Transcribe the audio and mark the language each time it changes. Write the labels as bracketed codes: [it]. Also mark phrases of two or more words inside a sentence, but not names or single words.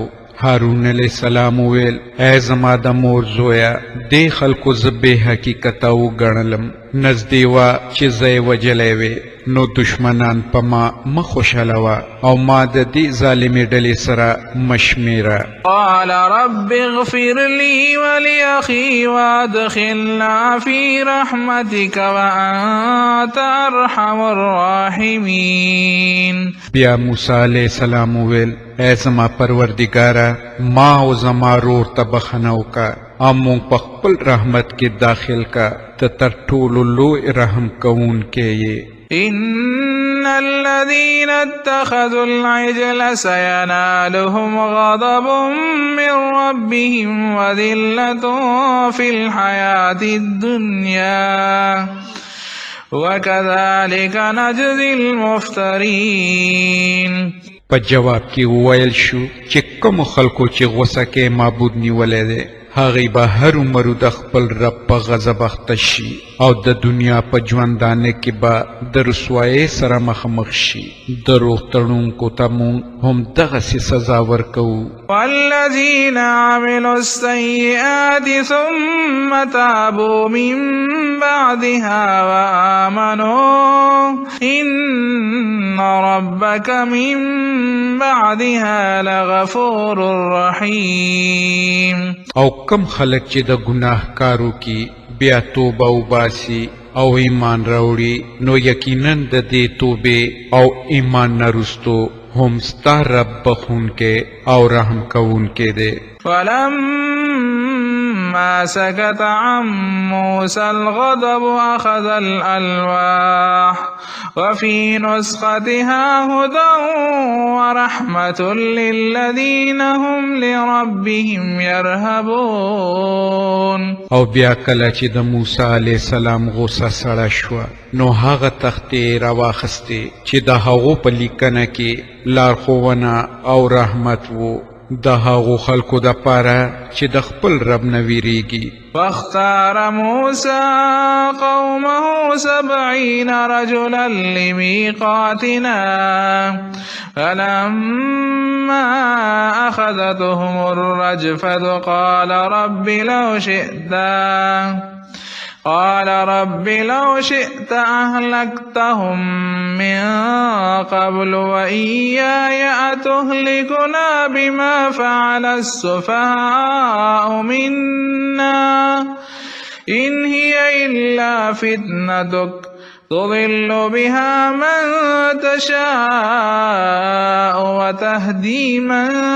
[ps] هارون [ar] علیہ السلام [ps] وویل ای زما د مور زویه، دې خلکو زه بې حقیقته وګڼلم، نږدې وه چې زه یې وجلی وې، نو دشمنان په ما مه خوشحالوه او ما د دې ظالمې ډلې سره مه شمېره. [ar] قال رب اغفر لي ولأخي وادخلنا في رحمتك وأنت أرحم الراحمين. [ps] بیا موسی [ar] علیہ السلام [ps] وویل ای زما پروردګاره، ما او زما رور ته بخښنه وکړه او موږ په خپل رحمت کې داخل کا، ته تر ټولو لوی رحم کوونکی یې. [ar] إن الذين اتخذوا العجل سينالهم غضب من ربهم وذلة في الحياة الدنيا وكذلك نجزي المفترين. [ps] په جواب کې وویل شو چې کوم خلکو چې غوسه کې معبود نیولی دی هغې به هر عمرو د خپل رب په غضب اخته شي او د دنیا په ژوندانه کې به د رسوایۍ سره مخامخ شي. دروغ تړونکو ته موږ هم دغسې سزا ورکوو. [ar] والذين عملوا السيئات ثم تابوا من بعدها وآمنوا إن ربك من بعدها لغفور رحيم. [ps] او کم خلک چې د ګناه کارو کې بیا توبه وباسي او ایمان راوړي نو یقینا د دې توبې او ایمان نه رستو هم ستا رب بخونکی او رحم کوونکی دی. [ar] فلما فلما سكت عن موسى الغضب أخذ الألواح وفي نسختها هدى ورحمة للذين هم لربهم يرهبون. [ps] او بیا کله چې د موسی [ar] علیه السلام [ps] غوسه سړه شوه نو هغه تختې راواخستې چې د هغو په لیکنه کې لارښوونه او رحمت و د هغو خلکو دپاره چې د خپل رب نه ویریږي. [ar] واختار موسى قومه 70 رجلا لميقاتنا فلما أخذتهم الرجفة قال رب لو شئت أهلكتهم من قبل وإياي أتهلكنا بما فعل السفهاء منا إن هي إلا فتنتك تضل بها من تشاء وتهدي من